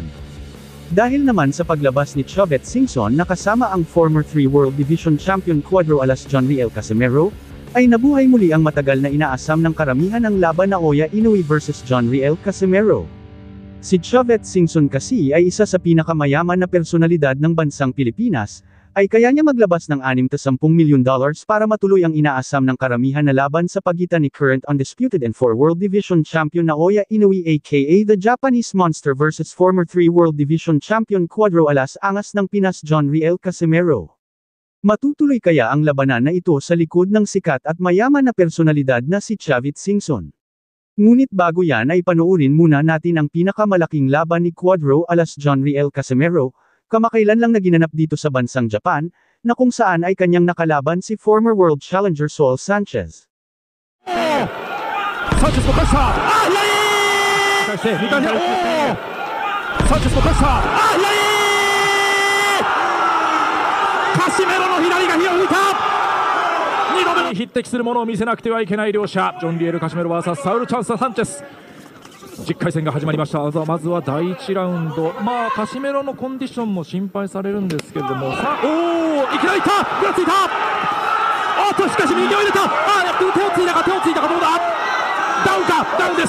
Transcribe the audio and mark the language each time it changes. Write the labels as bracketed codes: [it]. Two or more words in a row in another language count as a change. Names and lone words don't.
[tl] Dahil naman sa paglabas ni Chavez Singson na kasama ang [en] former 3 World Division Champion [tl] Cuadro alas John Riel Casimero, ay nabuhay muli ang matagal na inaasam ng karamihan ng laban Naoya Inoue versus John Riel Casimero. Si Chavez Singson kasi ay isa sa pinakamayaman na personalidad ng bansang Pilipinas, ay kaya niya maglabas ng $60 milyon para matuloy ang inaasam ng karamihan na laban sa pagitan ni [en] current undisputed N4 World Division Champion [tl] Naoya Inoue [en] aka the Japanese Monster [tl] versus [en] former 3 World Division Champion [tl] Cuadro alas Angas ng Pinas John Riel Casimero. Matutuloy kaya ang labanan na ito sa likod ng sikat at mayaman na personalidad na si Chavez Singson? Ngunit bago yan ay panoorin muna natin ang pinakamalaking laban ni Cuadro alas John Riel Casimero, kamakailan lang na ginanap dito sa bansang Japan, na kung saan ay kanyang nakalaban si [en] former world challenger [tl] Saul Sanchez. Sanchez mo kasa! Sanchez mo kasa! [ja] Casimero の左が火を吹いた！2度目に匹敵するものを見せなくてはいけない両者、ジョン・リエル・カシメロ vs サウル・チャンス・サンチェス。10回戦が始まりました。まずは第1ラウンド、カシメロのコンディションも心配されるんですけれども、さあ、いきなりいった、ぐらついた、しかし右を入れた、手をついたか、どうだ、ダウンか、ダウンです。